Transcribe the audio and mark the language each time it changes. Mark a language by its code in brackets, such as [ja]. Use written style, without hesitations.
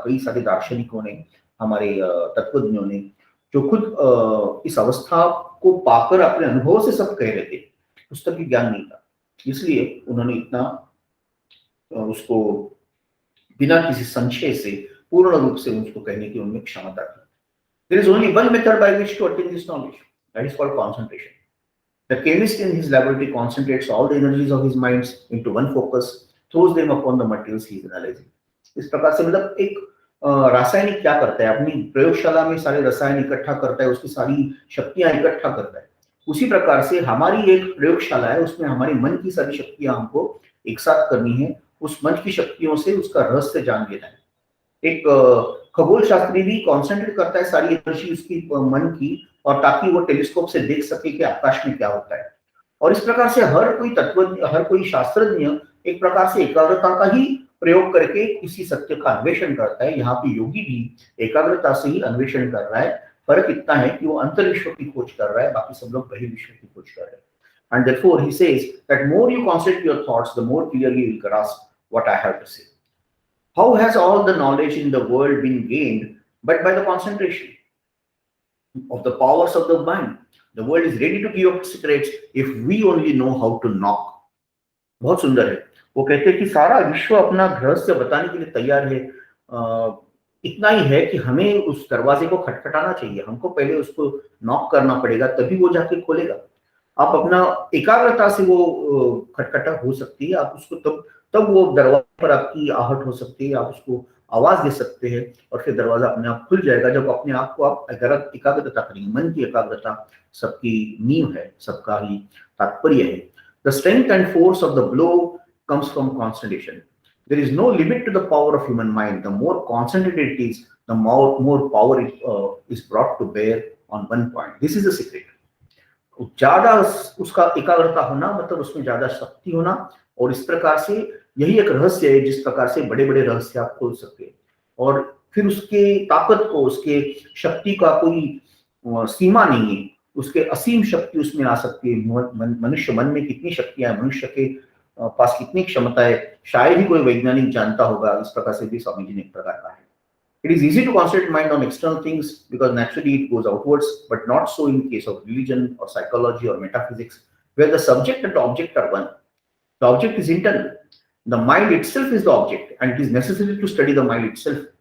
[hi] कई सारे दार्शनिकों ने, हमारे तत्वज्ञों ने, जो खुद इस अवस्था को पाकर अपने अनुभव से सब कह रहे थे, पुस्तक की ज्ञान नहीं था, इसलिए उन्होंने इतना उसको बिना किसी संशय से पूर्ण रूप से उसको कहने की उनमें क्षमता थी। [en] There is only one method by which to attain this knowledge. That is called concentration. The chemist in his laboratory concentrates all the energies of his minds into one focus, throws them upon the materials he is analyzing. [hi] इस प्रकार से मतलब एक रासायनिक क्या करता है, अपनी प्रयोगशाला में सारे रसायन इकट्ठा करता है, उसकी सारी शक्तियां इकट्ठा करता है। उसी प्रकार से हमारी एक प्रयोगशाला है, उसमें हमारे मन की सारी शक्तियां हमको एक साथ करनी है। उस मन की शक्तियों से उसका रहस्य जान लेना है। एक खगोल शास्त्री भी कॉन्सेंट्रेट करता है सारी एनर्जी उसकी मन की, और ताकि वो टेलीस्कोप से देख सके कि आकाश में क्या होता है। और इस प्रकार से हर कोई तत्वज्ञ, हर कोई शास्त्रज्ञ एक प्रकार से एकाग्रता का ही प्रयोग करके किसी सत्य का अन्वेषण करता है। यहाँ पे योगी भी एकाग्रता से ही अन्वेषण कर रहा है। फर्क इतना है कि वो अंतर्विश्व की खोज कर रहा है, बाकी सब लोग बहिर्विश्व की खोज कर रहे हैं। [en] And therefore he says that more you concentrate your thoughts, the more clearly you will grasp what I have to say. How has all the knowledge in the world been gained but by the concentration of the powers of the mind? The world is ready to give up secrets if we only know how to knock. [hi] बहुत सुंदर है। वो कहते हैं कि सारा विश्व अपना रहस्य बताने के लिए तैयार है। इतना ही है कि हमें उस दरवाजे को खटखटाना चाहिए, हमको पहले उसको नॉक करना पड़ेगा, तभी वो जाके खोलेगा। आप अपना एकाग्रता से वो खटखटा हो सकती है, आप उसको तब वो दरवाजे पर आपकी आहट हो सकती है, आप उसको आवाज दे सकते हैं और फिर दरवाजा अपने आप खुल जाएगा जब अपने आप को आप एकाग्रता करेंगे। मन की एकाग्रता सबकी नींव है, सबका ही तात्पर्य है। [en] The strength and force of the blow comes from concentration. There is no limit to the power of human mind. The more concentrated it is, the more power is brought to bear on one point. This is the secret. [hi] ज्यादा उसका एकाग्रता होना मतलब उसमें ज्यादा शक्ति होना, और इस प्रकार से यही एक रहस्य है जिस प्रकार से बड़े बड़े रहस्य आप खोल सकते हैं। और फिर उसके ताकत को, उसके शक्ति का कोई सीमा नहीं है, उसके असीम शक्ति उसमें आ सकती है। मनुष्य मन में कितनी शक्तियां है, मनुष्य के पास कितनी क्षमता है, शायद ही कोई वैज्ञानिक जानता होगा। इस प्रकार से भी स्वामी जी ने एक प्रकार कहा है। [en] It is easy to concentrate mind on external things because naturally it goes outwards, but not so in case of religion or psychology or metaphysics, where the subject and the object are one. The object is internal. The mind itself is the object, and it is necessary to study the mind itself.